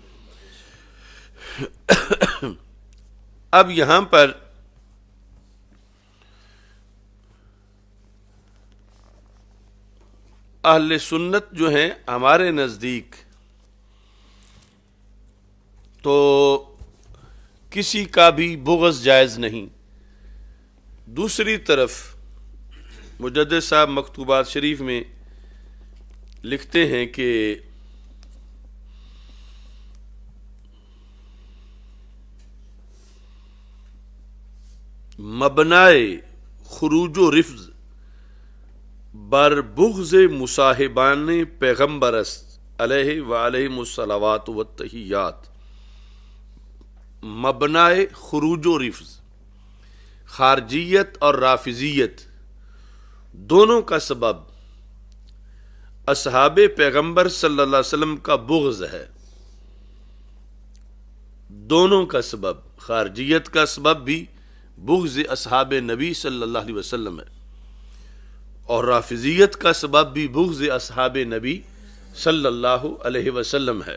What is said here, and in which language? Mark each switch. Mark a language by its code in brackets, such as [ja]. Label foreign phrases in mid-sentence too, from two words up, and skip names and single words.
[ur] اب یہاں پر اہل سنت جو ہیں ہمارے نزدیک تو کسی کا بھی بغض جائز نہیں۔ دوسری طرف مجدد صاحب مکتوبات شریف میں لکھتے ہیں کہ [fa] مبنائے خروج و رفض بر بغض مصاحبان پیغمبر است [ar] علیہ وعلیہم الصلوات والتحیات۔ [fa] مبنائے خروج و رفض، [ur] خارجیت اور رافضیت دونوں کا سبب اصحاب پیغمبر [ar] صلی اللہ علیہ وسلم [ur] کا بغض ہے۔ دونوں کا سبب، خارجیت کا سبب بھی بغض اصحاب نبی [ar] صلی اللہ علیہ وسلم [ur] ہے، اور رافضیت کا سبب بھی بغض اصحاب نبی [ar] صلی اللہ علیہ وسلم [ur] ہے۔